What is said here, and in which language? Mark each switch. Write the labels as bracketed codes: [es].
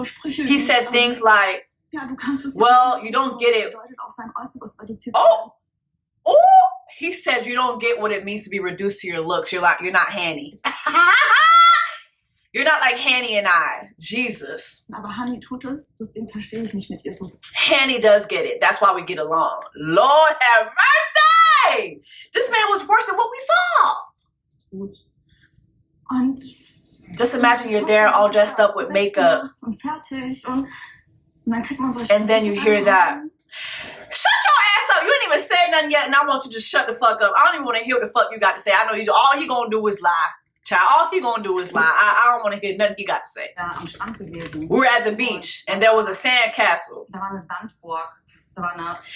[en] He said things like, well, you don't get it. Oh, he said you don't get what it means to be reduced to your looks. You're not Hanny. You're not like Hanny and I. Jesus. [de] Aber Hanni tut es, deswegen verstehe ich mich mit ihr so. [en] Hanny does get it. That's why we get along. Lord have mercy! This man was worse than what we saw. [de] Gut. Und [en] just imagine you're there all dressed up with makeup. [de] Und fertig und dann kriegt man solche [en] and then you hear that. Shut your ass up. You ain't even said nothing yet, and I want you to shut the fuck up. I don't even want to hear what the fuck you got to say. I know all he gonna do is lie. Child, all he gonna do is lie. I don't want to hear nothing he got to say. [de] Ja, am Strand gewesen. [en] We were at the beach, and there was a sand castle. [de] Da war eine Sandburg. Da war eine